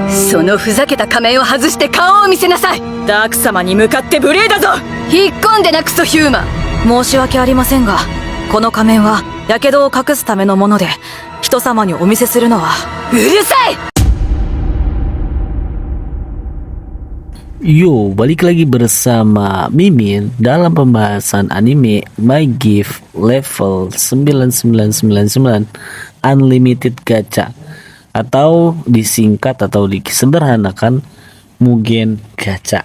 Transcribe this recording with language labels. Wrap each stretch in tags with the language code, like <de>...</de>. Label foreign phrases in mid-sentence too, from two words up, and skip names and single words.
<ja>そのふざけた仮面を外して顔を見せなさい。ダーク様に向かって無礼だぞ。引っ込んでなクソヒューマン。申し訳ありませんが、この仮面は火傷を隠すためのもので、人様にお見せするのは。うるさい。</ja> <id>Yo, balik lagi bersama Mimin dalam pembahasan anime My Gift level 9999 Unlimited Gacha, atau disingkat atau disederhanakan Mugen Gacha.</id>